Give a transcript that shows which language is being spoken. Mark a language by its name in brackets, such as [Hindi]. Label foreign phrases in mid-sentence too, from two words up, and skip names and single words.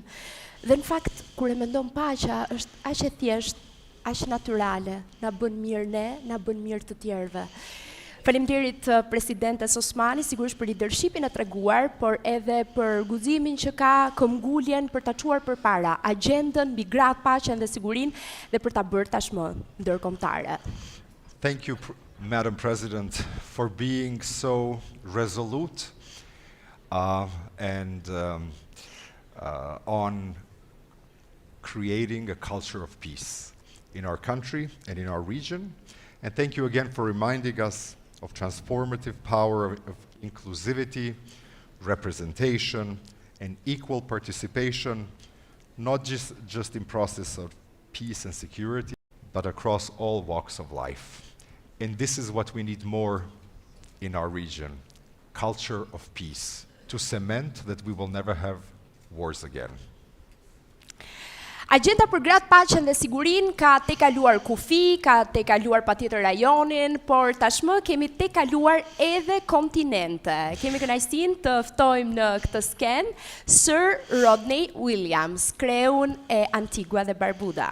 [Albanian] Dhe në fakt, kur e mendon paqja, është aq e thjesht, aq natyrale, na bën mirë ne, na bën mirë të tjerëve. Faleminderit presidentes Osmani, sigurisht për leadershipin e treguar, por edhe për guximin që ka këmbguljen për ta çuar përpara agjendën mbi gratë, paqen dhe sigurinë dhe për ta bërë tashmë ndërkombëtare. [English] Thank you, Madam President, for being so resolute and on creating a culture of peace in our country and in our region. And thank you again for reminding us of transformative power of inclusivity, representation, and equal participation, not just in process of peace and security, but across all walks of life. And this is what we need more in our region, culture of peace, to cement that we will never have wars again. [Albanian] Agjenda për gratë, paqen dhe sigurinë ka tejkaluar kufi, ka tejkaluar patjetër rajonin, por tashmë kemi tejkaluar edhe kontinente. Kemi kënaqësinë të ftojmë në këtë sken Sir Rodney Williams, kreun e Antigua dhe Barbuda.